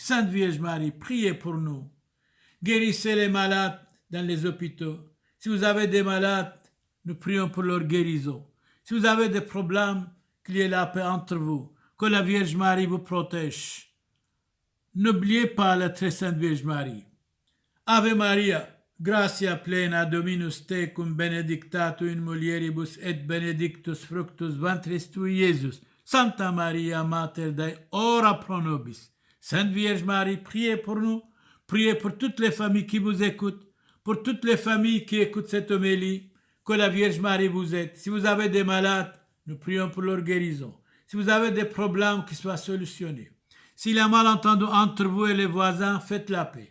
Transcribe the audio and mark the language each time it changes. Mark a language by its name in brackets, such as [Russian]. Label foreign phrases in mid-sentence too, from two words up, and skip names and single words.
[French] Sainte Vierge Marie, priez pour nous. Guérissez les malades dans les hôpitaux. Si vous avez des malades, nous prions pour leur guérison. Si vous avez des problèmes, qu'il y ait la paix entre vous. Que la Vierge Marie vous protège. N'oubliez pas la très sainte Vierge Marie. [Latin] Ave Maria, gratia plena Dominus tecum, benedicta tu in mulieribus et benedictus fructus ventris tui, Iesus. Santa Maria, Mater Dei, ora pro nobis. [French] Sainte Vierge Marie, priez pour nous. Priez pour toutes les familles qui vous écoutent, pour toutes les familles qui écoutent cette homélie. Que la Vierge Marie vous aide. Si vous avez des malades, nous prions pour leur guérison. Si vous avez des problèmes, qu'ils soient solutionnés. S'il y a malentendu entre vous et les voisins, faites la paix.